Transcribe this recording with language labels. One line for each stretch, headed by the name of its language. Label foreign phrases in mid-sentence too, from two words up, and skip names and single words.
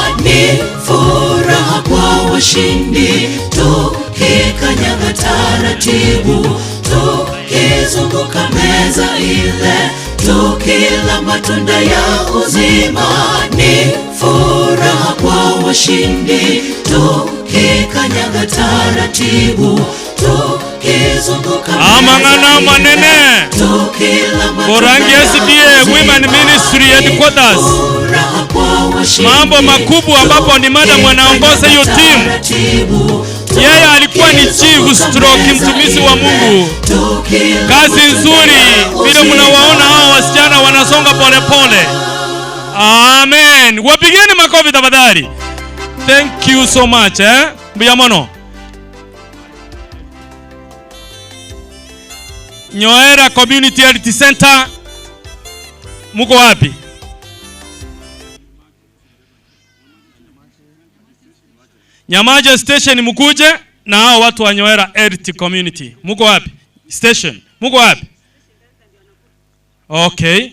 Swahili: Ni furaha kwa washindi, tukikanyaga taratibu, tukizunguka meza ile, tukila matunda ya uzima. Ni furaha kwa washindi, tukikanyaga taratibu, tukizunguka
Gusii: amangana manene Borangi SDA Women Ministry Headquarters.
Swahili: Mambo makubwa ambapo ni madam anaongoza hiyo timu. Yeye alikuwa ni
English: chief stroke
Swahili: mtumishi wa Mungu. Kazi nzuri vile mnawaona hao wasichana wanasonga pole pole. Amen. Wapigeni makofi tafadhali.
English: Thank you so much Biyamono.
Swahili: Nyoera Community Health Center. Muko wapi? Nyamaje station mkuje na hao watu wa Nyoera Health Community. Muko wapi? Station. Muko wapi? Okay.